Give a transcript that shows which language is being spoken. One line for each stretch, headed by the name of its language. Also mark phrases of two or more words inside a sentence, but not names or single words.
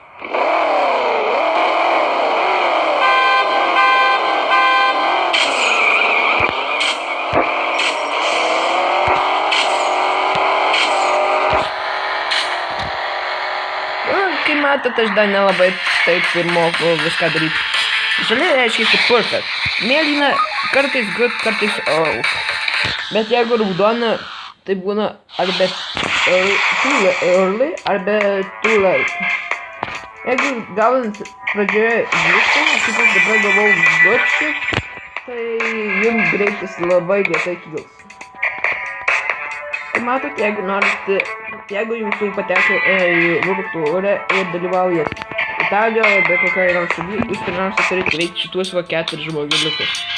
Lithuanian: Kai matot, aš dar nelabai taip ir moku viską daryti. Žalia reiškia perfect. Mėlyna kartais good, kartais oh. Bet jeigu raudona, tai būna arba
English: too early,
Lithuanian: arba
English: too late.
Lithuanian: Jeigu gaunant pradžioje viską, kaip aš dabar gavau
English: good shift,
Lithuanian: tai jums greitis labai greitai kils. Tai matot, jeigu jums pateko į World Tour ir dalyvaujat Italijoje, bet kokioje nors šalyje, jūs pirmiausia turite veikti šitus 4 žmogeliukus.